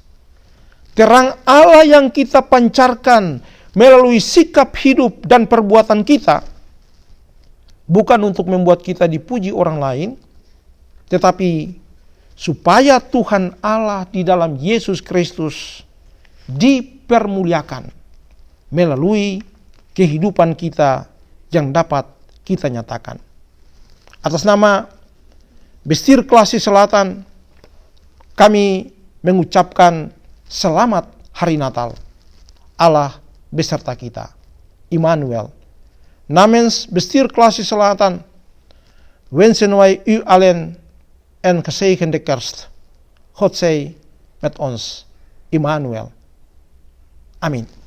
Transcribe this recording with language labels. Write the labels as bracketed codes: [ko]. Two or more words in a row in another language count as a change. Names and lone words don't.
[id] Terang Allah yang kita pancarkan melalui sikap hidup dan perbuatan kita, bukan untuk membuat kita dipuji orang lain, tetapi supaya Tuhan Allah di dalam Yesus Kristus dipermuliakan melalui kehidupan kita yang dapat kita nyatakan. Atas nama Bestir Kelasi Selatan, kami mengucapkan selamat Hari Natal. Allah beserta kita. Immanuel. [nl] Namens Bestir Kelasi Selatan, wensen wij u allen een gezegende kerst. God zij met ons. Immanuel. [id] Amin.